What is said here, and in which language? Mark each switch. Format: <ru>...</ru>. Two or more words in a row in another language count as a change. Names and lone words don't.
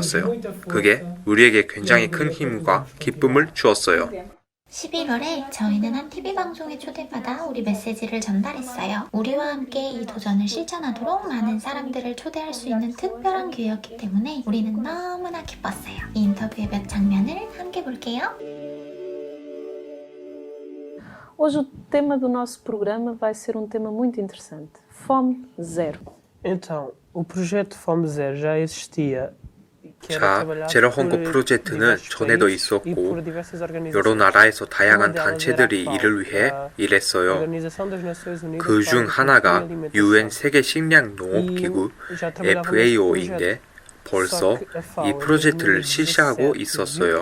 <ko>그게 우리에게 굉장히 큰 힘과 기쁨을 주었어요. 11월에 저희는 한 TV 방송에 초대받아 우리 메시지를 전달했어요. 우리와 함께 이 도전을 실천하도록 많은 사람들을 초대할 수 있는 특별한 기회였기 때문에 우리는 너무나 기뻤어요. 이 인터뷰의 몇 장면을 함께 볼게요.</ko> <pt>Hoje o tema do nosso programa vai ser um tema muito interessante. Fome zero. Então, o projeto Fome Zero já existia.</pt> <ko>자, 제로 헌거 프로젝트는 전에도 있었고 여러 나라에서 다양한 단체들이 이를 위해 일했어요. 그 중 하나가 UN 세계 식량 농업 기구 FAO인데 벌써 이 프로젝트를 실시하고 있었어요.</ko>